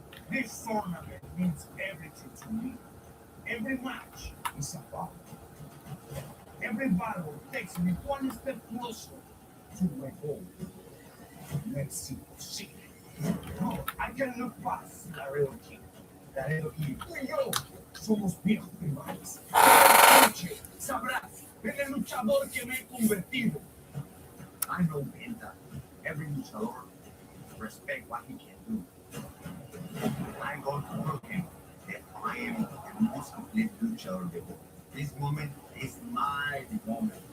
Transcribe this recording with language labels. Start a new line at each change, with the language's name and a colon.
English: This tournament means everything to me. Every match is a battle. Every battle takes me one step closer to my goal. Mexico City. No, I can look past Laredo Kid.
Spanish: Laredo Kid. Tú y yo somos viejos rivales. Escuche, sabrás en el luchador que me he convertido.
English: I know Penta. Every luchador respect what he can do. I'm going to prove him that I am the most complete luchador of the world. This moment is my moment.